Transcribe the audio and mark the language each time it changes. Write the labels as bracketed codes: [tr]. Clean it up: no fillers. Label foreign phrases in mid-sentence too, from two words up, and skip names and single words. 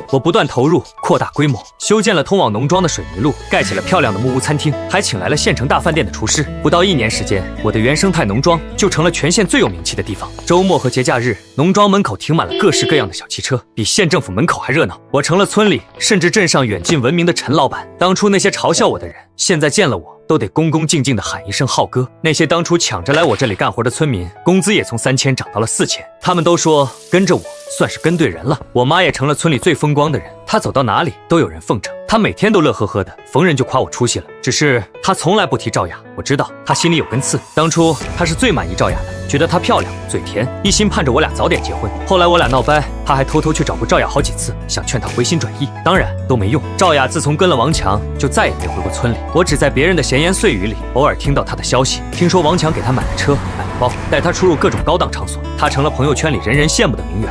[zh] 我不斷投入，擴大規模，修建了通往農莊的水泥路，蓋起了漂亮的木屋餐廳，還請來了縣城大飯店的廚師。不到1年時間，我的原生態農莊就成了全縣最有名氣的地方。周末和節假日，農莊門口停滿了各式各樣的小汽車，比縣政府門口還熱鬧。我成了村裡甚至鎮上遠近聞名的陳老闆。當初那些嘲笑我的人，現在見了我都得恭恭敬敬地喊一聲浩哥。那些當初搶着來我這裡幹活的村民，工資也從3000漲到了4000。他們都說跟着我算是跟對人了。我媽也成了村裡最風光的人，她走到哪裡都有人奉承，她每天都樂呵呵的，逢人就誇我出息了。只是她從來不提趙雅，我知道她心裡有根刺。當初她是最滿意趙雅的，覺得她漂亮、嘴甜，一心盼着我倆早點結婚。後來我倆鬧掰，她還偷偷去找過趙雅好幾次，想勸她回心轉意，當然都沒用。趙雅自從跟了王強，就再也沒回過村裡。我只在別人的閒言碎語裡偶爾聽到她的消息，聽說王強給她買了車、買了包，帶她出入各種高檔場所，她成了朋友圈裡人人羨慕的名媛。